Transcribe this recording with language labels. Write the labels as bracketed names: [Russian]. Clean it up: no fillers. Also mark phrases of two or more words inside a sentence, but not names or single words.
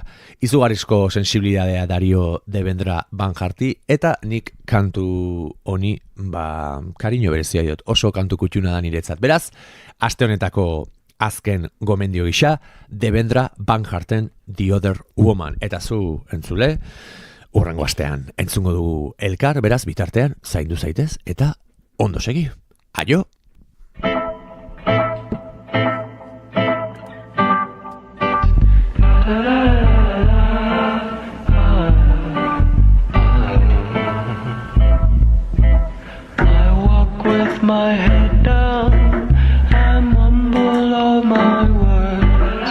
[Basque] Izugarrizko sensibilidadea dario Devendra Banharti, eta nik kantu honi kariño berezia diot, oso kantu kutxuna da niretzat. Beraz, aste honetako azken gomendio gisa, Devendra Banharten The Other Woman. Eta zu entzule, urrengo astean entzungo dugu elkar, beraz bitartean zaindu zaitez eta ondo segi. Aio! [English] My head down, I mumble all my words.